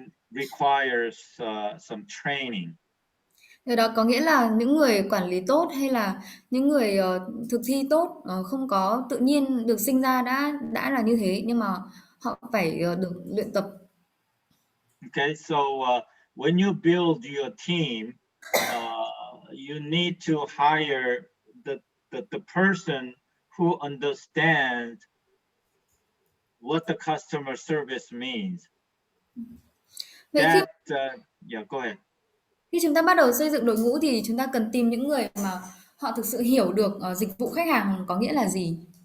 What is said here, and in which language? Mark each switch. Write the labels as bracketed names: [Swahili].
[English] requires some training. [Vietnamese] Điều đó có nghĩa là những người quản lý tốt hay là những người thực thi tốt không có tự nhiên được sinh ra đã là như thế, nhưng mà họ phải được luyện tập. [English] Okay, so when you build your team, you need to hire the person who understands what the customer service means. [Vietnamese] Vậy [English] That yeah, go ahead. [Vietnamese] khi chúng ta bắt đầu xây dựng đội ngũ thì chúng ta cần tìm những người mà họ thực sự hiểu được dịch vụ khách hàng có nghĩa là gì.